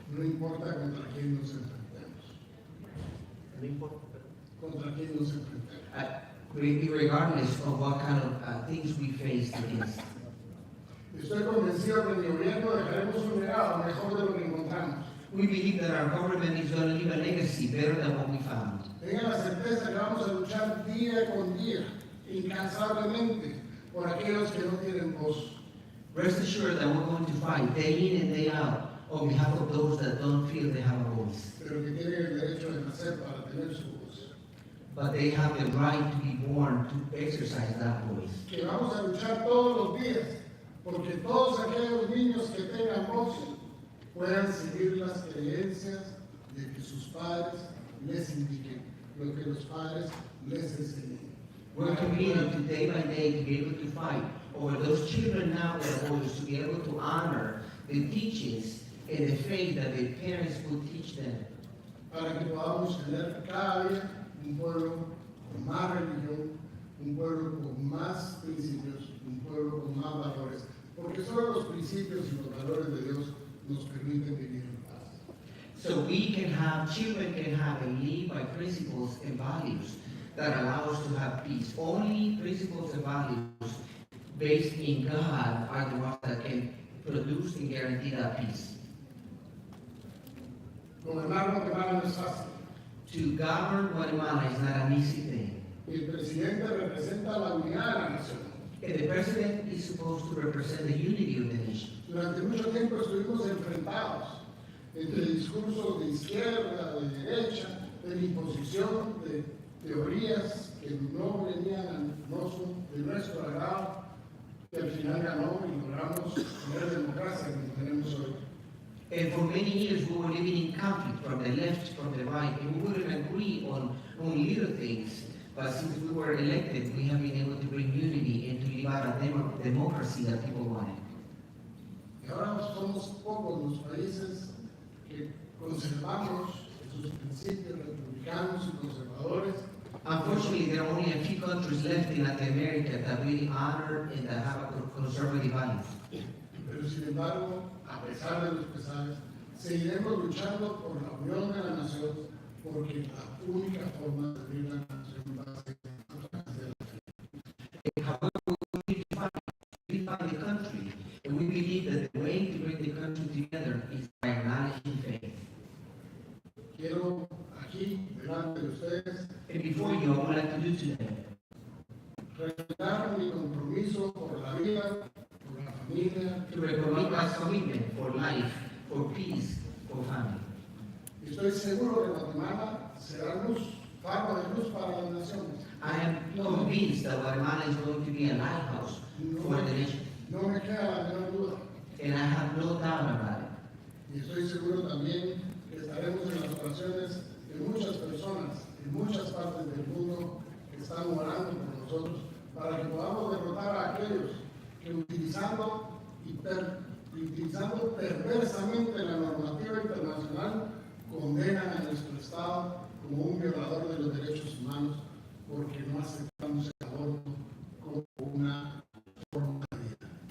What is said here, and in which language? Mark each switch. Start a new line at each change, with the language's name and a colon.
Spanish: No importa contra quién nos enfrentemos. Contra quién nos enfrentemos.
English: Regardless of what kind of things we face against.
Spanish: Estoy convencido que en mi gobierno dejaremos un legado mejor de lo que encontramos.
English: We believe that our government is going to leave a legacy better than what we found.
Spanish: Tengan la certeza que vamos a luchar día con día, incansablemente, por aquellos que no tienen voz.
English: Rest assured that we're going to fight day in and day out on behalf of those that don't feel they have a voice.
Spanish: Pero que tienen el derecho de nacer para tener su voz.
English: But they have the right to be born to exercise that voice.
Spanish: Que vamos a luchar todos los días, porque todos aquellos niños que tengan voz puedan seguir las creencias de que sus padres les indiquen, lo que los padres les enseñen.
English: We're committed to day by day to be able to fight over those children now that are older, to be able to honor the teachings and the faith that the parents will teach them.
Spanish: Para que podamos tener cada día un pueblo con más religión, un pueblo con más principios, un pueblo con más valores, porque solo los principios y los valores de Dios nos permiten vivir en paz.
English: So we can have, children can have and live by principles and values that allow us to have peace. Only principles and values based in God are the ones that can produce and guarantee that peace.
Spanish: Gobernar Guatemala no es fácil.
English: To govern Guatemala is not an easy thing.
Spanish: El presidente representa la unidad de la nación.
English: And the president is supposed to represent the unity of the nation.
Spanish: Durante mucho tiempo estuvimos enfrentados entre discursos de izquierda, de derecha, de imposición, de teorías que no venían de nuestro agrado, que al final ganó y logramos tener democracia como tenemos hoy.
English: And for many years we were living in conflict from the left, from the right, and we wouldn't agree on little things. But since we were elected, we have been able to bring unity and to live out a democracy that people wanted.
Spanish: Y ahora somos pocos los países que conservamos sus principios republicanos y conservadores.
English: Unfortunately, there are only a few countries left in Latin America that really honor and that have a conservative values.
Spanish: Pero sin embargo, a pesar de los pesares, seguiremos luchando por la unión de la nación, porque la única forma de unir la nación va a ser a través de la fe.
English: However, we unify the country, and we believe that the way to bring the country together is by acknowledging faith.
Spanish: Quiero aquí, delante de ustedes,
English: And before you, I would like to do today,
Spanish: reiterar mi compromiso por la vida, por la familia,
English: to recommit my commitment for life, for peace, for family.
Spanish: Estoy seguro que Guatemala será luz, faro de luz para las naciones.
English: I am convinced that Guatemala is going to be a lighthouse for the nation,
Spanish: No me queda la menor duda.
English: and I have no doubt about it.
Spanish: Y estoy seguro también que estaremos en las oraciones de muchas personas en muchas partes del mundo que están orando por nosotros para que podamos derrotar a aquellos que utilizando perversamente la normativa internacional condenan a nuestro Estado como un violador de los derechos humanos porque no aceptamos el aborto como una forma de vida.